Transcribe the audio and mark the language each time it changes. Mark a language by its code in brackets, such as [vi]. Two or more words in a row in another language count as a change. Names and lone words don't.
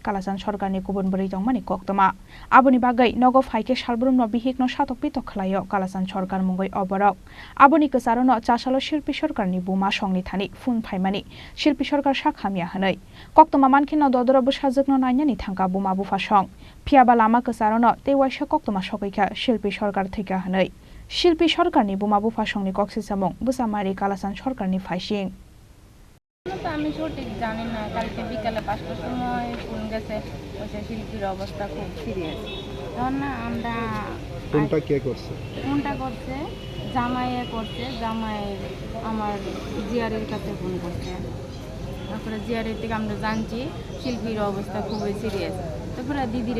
[trp] kalasan sarkarni kubun bari jongmani koktoma aboni bagai nogo faike shalbrumno bihikno satok pitok khlayo kalasan sarkar mungoi oborok aboni kasarono chasalo shilpi sarkarni buma songni thani phun phaimani shilpi sarkar sakhamia hanai koktoma mankhino dodoro busajakno nainani thangka buma bufa song phiaba lama kasarono tewaisa koktoma sokaika shilpi sarkar thika hanai shilpi sarkarni buma bufa songni koksil samung busamari kalasan sarkarni faising [bn] আমি সঠিক জানি না কালকে বিকালে 5টার সময় ফোন গেছে ওই শিল্পীর অবস্থা খুব সিরিয়াস তখন না আমরা ফোনটা কে করছে জামাইয়ে করছে জামাই আমার জিয়ারের কাছে ফোন করছে তারপরে জিয়ারের থেকে আমরা জানছি শিল্পীর অবস্থা খুবই সিরিয়াস তারপরে দিদিরে